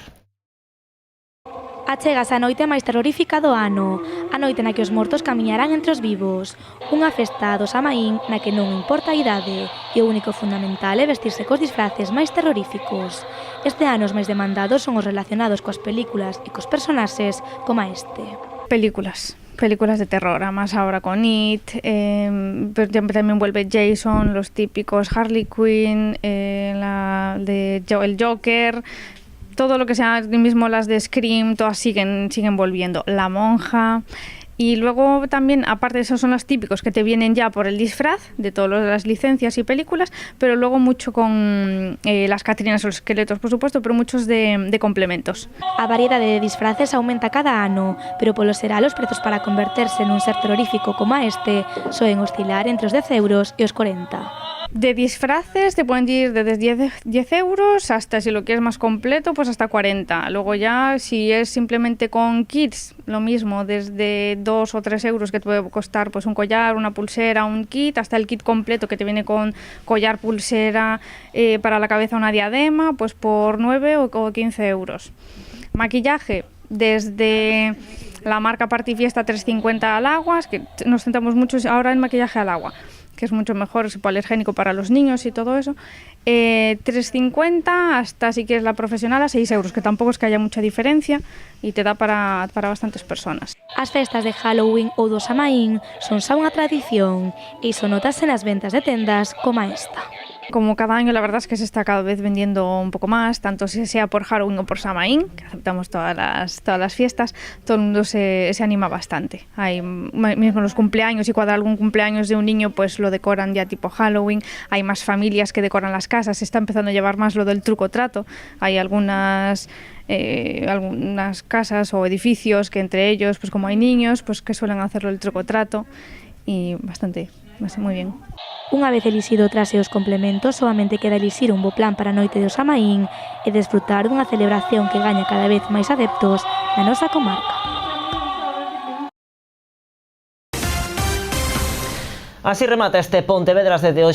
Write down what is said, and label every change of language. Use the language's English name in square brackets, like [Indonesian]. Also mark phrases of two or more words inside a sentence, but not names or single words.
[Galician] Achegase a noite máis terrorífica do ano, a noite na que os mortos camiñarán entre os vivos, unha festa do Samaín na que non importa a idade e o único fundamental é vestirse cos disfraces máis terroríficos. Este ano os máis demandados son os relacionados coas películas e cos personaxes como este. [Spanish] Películas de terror, además ahora con It, pero también vuelve Jason, los típicos Harley Quinn, el Joker. Todo lo que sea, mismo las de Scream, todas siguen volviendo. La monja. Y luego también, aparte de eso, son los típicos que te vienen ya por el disfraz de todas las licencias y películas, pero luego mucho con las Catrinas o los esqueletos, por supuesto, pero muchos de complementos. [Galician] A variedade de disfraces aumenta cada ano, pero polo xeral os prezos para converterse nun ser terrorífico como este soen oscilar entre os 10 euros e os 40. [Spanish] De disfraces te pueden ir desde 10 euros hasta, si lo quieres más completo, pues hasta 40. Luego ya, si es simplemente con kits, lo mismo, desde 2 o 3 euros que te puede costar pues un collar, una pulsera, un kit, hasta el kit completo que te viene con collar, pulsera, para la cabeza una diadema, pues por 9 o 15 euros. Maquillaje, desde la marca Party Fiesta 350 al agua, es que nos centramos mucho ahora en maquillaje al agua, que es mucho mejor, es hipoalergénico para los niños y todo eso, 3,50 hasta, si quieres la profesional, a 6 euros, que tampoco es que haya mucha diferencia y te da para bastantes personas. [Galician] As festas de Halloween ou do Samaín son xa unha tradición e iso notase nas ventas de tendas como esta. [Spanish] Como cada año, la verdad es que se está cada vez vendiendo un poco más, tanto si sea por Halloween o por Samaín, que aceptamos todas las fiestas, todo el mundo se anima bastante. Hay mismo los cumpleaños, y cuando hay algún cumpleaños de un niño, pues lo decoran ya tipo Halloween. Hay más familias que decoran las casas, se está empezando a llevar más lo del truco-trato. Hay algunas casas o edificios que entre ellos, pues como hay niños, pues que suelen hacerlo el truco-trato, y bastante muy bien. [Galician] Unha vez elixido trase os complementos, solamente queda elixir un bo plan para a noite do Samaín e desfrutar dunha celebración que gaña cada vez máis adeptos na nosa comarca. Así remata este Pontevedras desde hoxe.